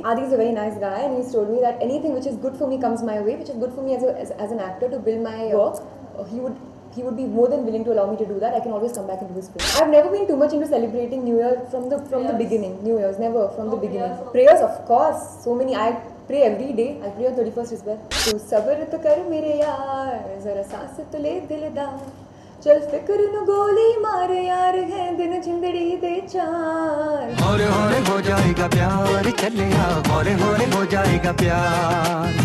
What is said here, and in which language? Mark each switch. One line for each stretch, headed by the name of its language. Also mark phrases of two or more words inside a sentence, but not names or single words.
English: Adi is a very nice guy, and he's told me that anything which is good for me comes my way, which is good for me as an actor to build my work. He would be more than willing to allow me to do that. I can always come back into his film. I've never been too much into celebrating New Year from the beginning. New Year's, never, from the beginning. Prayers, of course, so many. I pray every day. I pray on 31st as well.
Hindi: तू सब्र तो कर मेरे यार, ज़रा साँस तो ले दिलदार,
Punjabi: ਚੱਲ ਫ਼ਿਕਰ ਨੂੰ ਗੋਲੀ ਮਾਰ ਯਾਰ ਹੈ ਦਿਨ ਜ਼ਿੰਦੜੀ ਦੇ ਚਾਰ
Hindi: होरे होरे हो जाएगा प्यार चले आ होरे होरे हो जाएगा प्यार